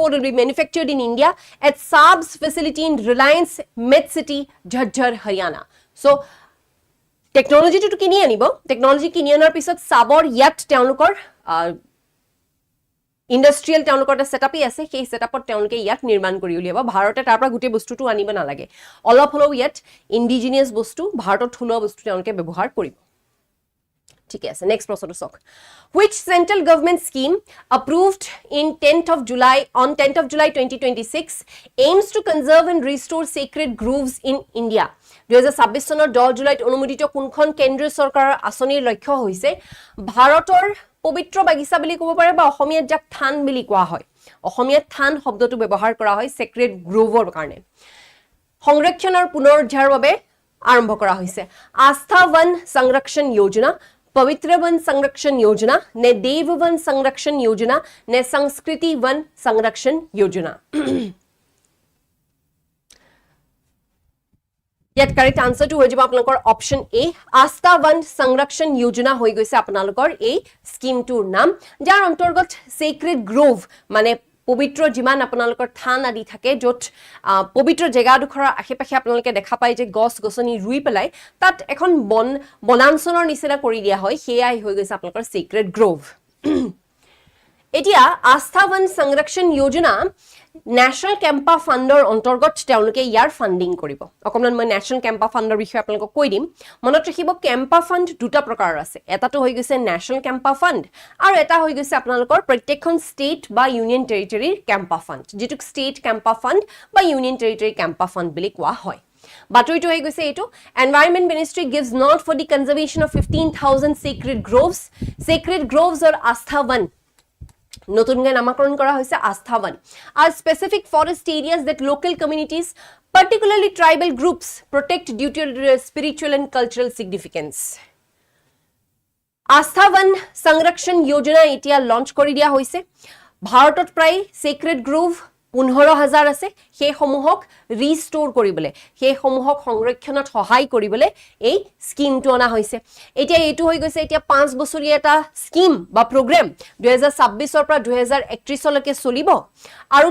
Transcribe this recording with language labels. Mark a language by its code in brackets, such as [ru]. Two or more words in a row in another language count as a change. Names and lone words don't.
[en] will be manufactured in India at Saab's facility in Reliance Medcity Jhajjar Haryana so [as] টেকনলজি টু কিনি আনিব টেকনলজি কিনি আনাৰ পিছত সাবৰ ইয়াত তেওঁলোকৰ ইন্ডাস্ট্ৰিয়াল তেওঁলোকৰ এটা সেটআপই আছে সেই সেটআপত তেওঁলোকে ইয়াত নিৰ্মাণ কৰি উলিয়াব ভাৰতে তাৰ পৰা গুটে বস্তুটো আনিব না লাগে অলপ হলো ইয়াত ইন্ডিজিনিয়াস বস্তু ভাৰতত থলুৱা বস্তু তেওঁলোকে ব্যৱহাৰ কৰিব ঠিক আছে নেক্সট প্ৰশ্নটো চাওক [en] which central government scheme approved in 10th of July 2026 aims to conserve and restore sacred groves in India [as] 2026 চনৰ 10 জুলাইত অনুমোদিত কোনখন কেন্দ্ৰীয় চৰকাৰৰ আঁচনিৰ লক্ষ্য হৈছে ভাৰতৰ পবিত্ৰ বাগিচা বুলি ক'ব পাৰে বা অসমীয়াত যাক থান বুলি কোৱা হয় অসমীয়াত থান শব্দটো ব্যৱহাৰ কৰা হয় [en] sacred grove [as] কাৰণে সংৰক্ষণৰ পুনৰুদ্ধাৰৰ বাবে আৰম্ভ কৰা হৈছে আস্থা [hi] वन संरक्षण योजना पवित्र वन संरक्षण योजना ने देव वन संरक्षण योजना ने संस्कृति वन संरक्षण योजना [as] ইয়াত [en] correct answer [as] হৈ যাব আপোনালোকৰ অপচন এ আস্থা [hi] वन संरक्षण योजना [as] হৈ গৈছে আপোনালোকৰ এই স্কিমটোৰ নাম যাৰ অন্তৰ্গত [en] sacred grove [as] মানে পবিত্ৰ যিমান আপোনালোকৰ থান আদি থাকে য'ত পবিত্ৰ জেগাডোখৰ আশেপাশে আপোনালোকে দেখা পায় যে গছ গছনি ৰুই পেলাই তাত এখন বনাঞ্চলৰ নিচিনা কৰি দিয়া হয় সেয়াই হৈ গৈছে আপোনালোকৰ [en] sacred grove [as] এতিয়া আস্থা [hi] वन संरक्षण योजना [as] ন্যাশনাল কেম্পা ফাণ্ডৰ অন্তৰ্গত তেওঁলোকে ইয়াৰ ফান্ডিং কৰিব অকমান মই ন্যাশনাল কেম্পা ফাণ্ডৰ বিষয়ে আপোনালোকক কৈ দিম মনত ৰাখিব কেম্পা ফাণ্ড দুটা প্ৰকাৰৰ আছে এটাটো হৈ গৈছে ন্যাশনাল কেম্পা ফাণ্ড আৰু এটা হৈ গৈছে আপোনালোকৰ প্ৰত্যেকখন ষ্টেট বা [en] union territory [as] কেম্পা ফাণ্ড যেটো ষ্টেট কেম্পা ফাণ্ড বা ইউনিয়ন টেৰিটৰী কেম্পা ফাণ্ড বুলি কোৱা হয় বাতৰিটো হৈ গৈছে এটো [en] environment ministry gives nod for the conservation of 15000 sacred groves or Aastha Van [as] নতুনকৈ নামকৰণ কৰা হৈছে আস্থা वन [en] are specific forest areas that local communities particularly tribal groups protect due to their spiritual and cultural significance [as] আস্থা [hi] वन संरक्षण योजना [as] এতিয়া লঞ্চ কৰি দিয়া হৈছে ভাৰতত প্ৰায় [en] sacred grove [as] 15000 আছে সেই সমূহক ৰিস্টোৰ কৰিবলে সেই সমূহক সংৰক্ষণত সহায় কৰিবলে এই স্কিমটো অনা হৈছে এতিয়া এটো হৈ গৈছে এতিয়া 5 বছৰীয়া এটা স্কিম বা প্ৰগ্ৰাম 2026 ৰ পৰা 2031 লৈকে চলিব আৰু